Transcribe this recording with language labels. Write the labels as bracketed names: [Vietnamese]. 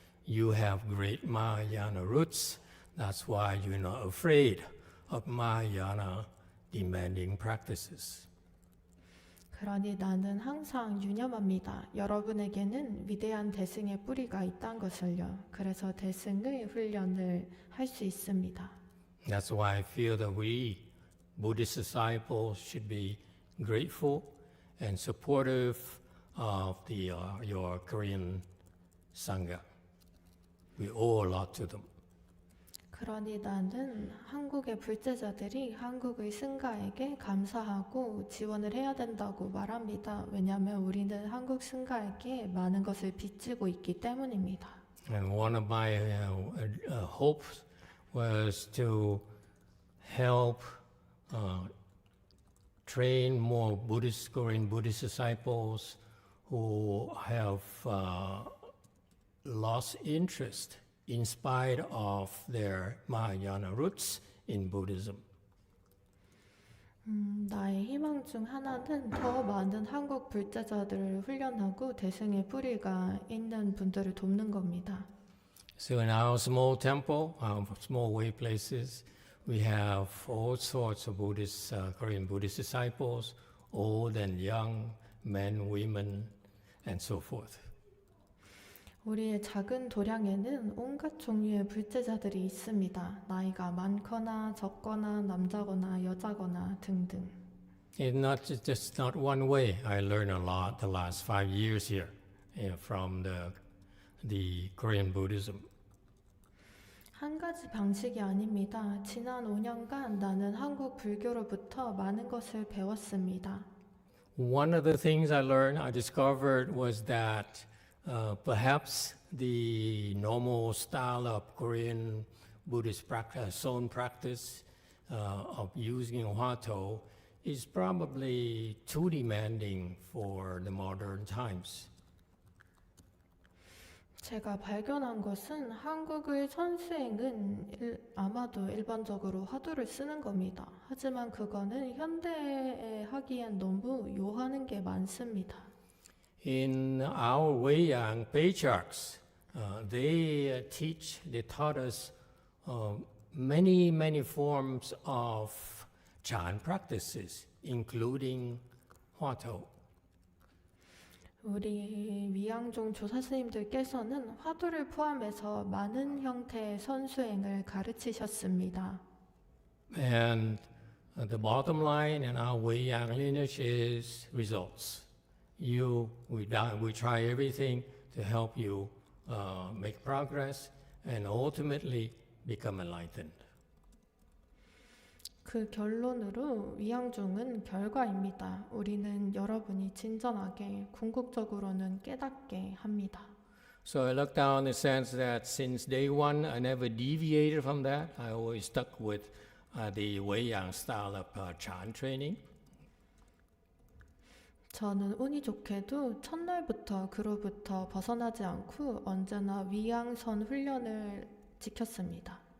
[English] you have great Mahayana roots. That's why you're not afraid of Mahayana demanding practices. [Korean] 그러니 나는 항상 유념합니다. 여러분에게는 위대한 대승의 뿌리가 있다는 것을요. 그래서 대승의 훈련을 할 수 있습니다. [English] That's why I feel that we Buddhist disciples should be grateful and supportive of your Korean Sangha. We owe a lot to them. [Korean] 그러니 나는 한국의 불제자들이 한국의 승가에게 감사하고 지원을 해야 된다고 말합니다. 왜냐하면 우리는 한국 승가에게 많은 것을 빚지고 있기 때문입니다. [English] And one of my hopes was to help train more Buddhist, Korean Buddhist disciples who have lost interest in spite of their Mahayana roots in Buddhism. [Korean] 나의 희망 중 하나는 더 많은 한국 불제자들을 훈련하고 대승의 뿌리가 있는 분들을 돕는 겁니다. [English] So in our small temple, our small way places, we have all sorts of Buddhist, Korean Buddhist disciples, old and young, men, women, and so forth. [Korean] 우리의 작은 도량에는 온갖 종류의 불제자들이 있습니다. 나이가 많거나 적거나 남자거나 여자거나 등등. [English] It's not just not one way. I learned a lot the last 5 years here from the Korean Buddhism. [Korean] 한 가지 방식이 아닙니다. 지난 5년간 나는 한국 불교로부터 많은 것을 배웠습니다. [English] One of the things I discovered was that perhaps the normal style of Korean Buddhist practice, Son practice of using Hwato is probably too demanding for the modern times. [Korean] 제가 발견한 것은 한국의 선수행은 아마도 일반적으로 화두를 쓰는 겁니다. 하지만 그거는 현대에 하기엔 너무 요하는 게 많습니다. [English] In our Weiyang patriarchs, they taught us many forms of Chan practices, including Hwato. [Korean] 우리 위양종 조사 스님들께서는 화두를 포함해서 많은 형태의 선수행을 가르치셨습니다. [English] And the bottom line in our Weiyang lineage is results. We try everything to help you make progress and ultimately become enlightened. [Korean] 그 결론으로 위양종은 결과입니다. 우리는 여러분이 진전하게 궁극적으로는 깨닫게 합니다. [English] So I look down the sense that since day one, I never deviated from that. I always stuck with the Weiyang style of Chan training. [Korean] 저는 운이 좋게도 첫날부터 그로부터 벗어나지 않고 언제나 위양선 훈련을 지켰습니다.